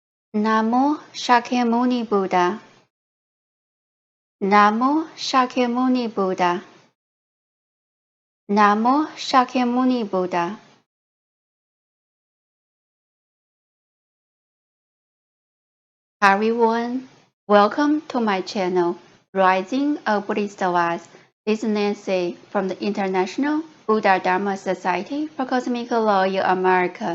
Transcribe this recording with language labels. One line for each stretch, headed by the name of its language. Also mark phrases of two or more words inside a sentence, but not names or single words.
Sanskrit: Namo Shakyamuni Buddha. Namo Shakyamuni Buddha. Namo Shakyamuni Buddha.
English: Hi everyone, welcome to my channel, Rising of Bodhisattvas. This is Nancy from the International Buddha Dharma Society for Cosmic Law in America.